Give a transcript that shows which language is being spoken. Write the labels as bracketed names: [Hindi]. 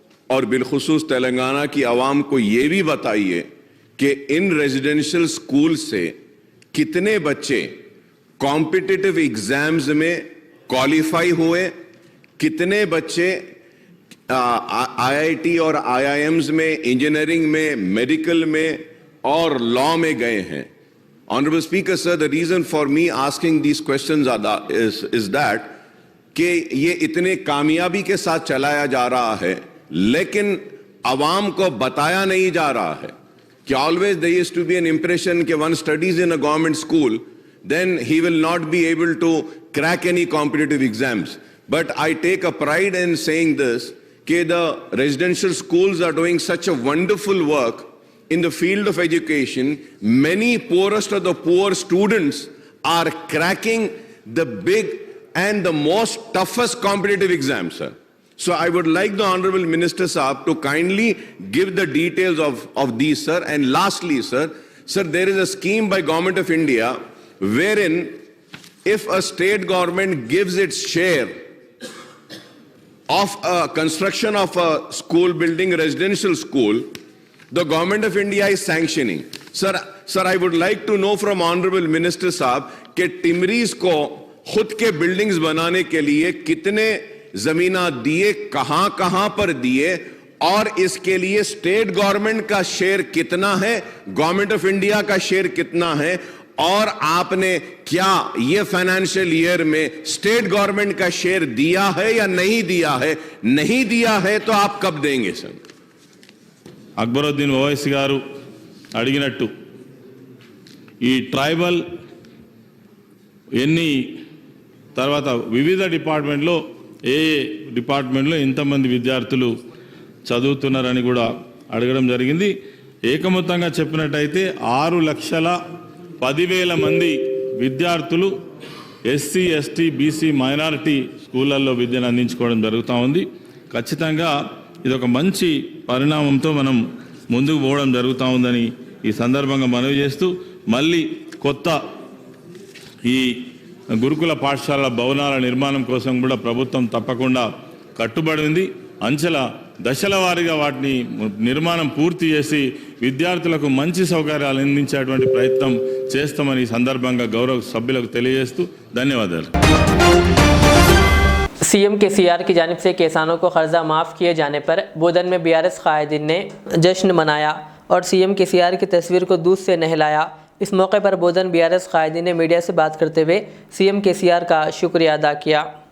[Hindi] और बिलखुसूस तेलंगाना की आवाम को ये भी बताइए कि इन रेजिडेंशियल स्कूल से कितने बच्चे कॉम्पिटिटिव एग्जाम्स में क्वालिफाई हुए, कितने बच्चे IIT और IIMs में, इंजीनियरिंग में, मेडिकल में और लॉ में गए हैं। [English] Honorable Speaker, sir, the reason for me asking these questions is that [Hindi] कि ये इतने कामयाबी के साथ चलाया जा रहा है [English] लेकिन अवाम को बताया नहीं जा रहा है कि always there used to be an impression कि one studies in a government school then he will not be able to crack any competitive exams. But I take a pride in saying this कि the residential schools are doing such a wonderful work in the field of education. Many poorest of the poor students are cracking the big and the most toughest competitive exams, sir. So I would like the Honorable Minister Saab to kindly give the details of these, sir. And lastly, sir, there is a scheme by Government of India wherein if a state government gives its share of a construction of a school building, residential school, the government of India is sanctioning. Sir, I would like to know from Honorable Minister [Hindi] साहब कि टिमरीज को खुद के buildings बनाने के लिए कितने जमीना दिए, कहां पर दिए, और इसके लिए स्टेट गवर्नमेंट का शेयर कितना है, गवर्नमेंट ऑफ इंडिया का शेयर कितना है, और आपने क्या ये फाइनेंशियल ईयर में स्टेट गवर्नमेंट का शेयर दिया है या नहीं दिया है? नहीं दिया है तो आप कब देंगे सर? [Telugu] అక్బరుద్దీన్ ఓవైసీ గారు అడిగినట్టు ఈ ట్రైబల్ ఎన్ని తర్వాత వివిధ డిపార్ట్మెంట్లో ఏ డిపార్ట్మెంట్లో ఎంతమంది విద్యార్థులు చదువుతున్నారని కూడా అడగడం జరిగింది. ఏకమొత్తంగా చెప్పినట్టయితే 6,10,000 మంది విద్యార్థులు ఎస్సీ, ఎస్టీ, బీసీ, మైనారిటీ స్కూళ్ళల్లో విద్యను అందించుకోవడం జరుగుతూ ఉంది. ఖచ్చితంగా ఇది ఒక మంచి పరిణామంతో మనం ముందుకు పోవడం జరుగుతూ ఉందని ఈ సందర్భంగా మనవి చేస్తూ, మళ్ళీ కొత్త ఈ గురుకుల పాఠశాలల భవనాల నిర్మాణం కోసం కూడా ప్రభుత్వం తప్పకుండా కట్టుబడి ఉంది. దశల వారీగా వాటిని నిర్మాణం పూర్తి చేసి విద్యార్థులకు మంచి సౌకర్యాలు అందించేటువంటి ప్రయత్నం చేస్తామని ఈ సందర్భంగా గౌరవ సభ్యులకు తెలియజేస్తూ ధన్యవాదాలు. [Hindi] सीएम केसीआर की जानिब से किसानों को कर्जा माफ़ किए जाने पर बोधन में बीआरएस कायदीन ने जश्न मनाया और सीएम केसीआर की तस्वीर को दूध से नहलाया. इस मौके पर बोधन बीआरएस कायदीन ने मीडिया से बात करते हुए सीएम केसीआर का शुक्रिया अदा किया.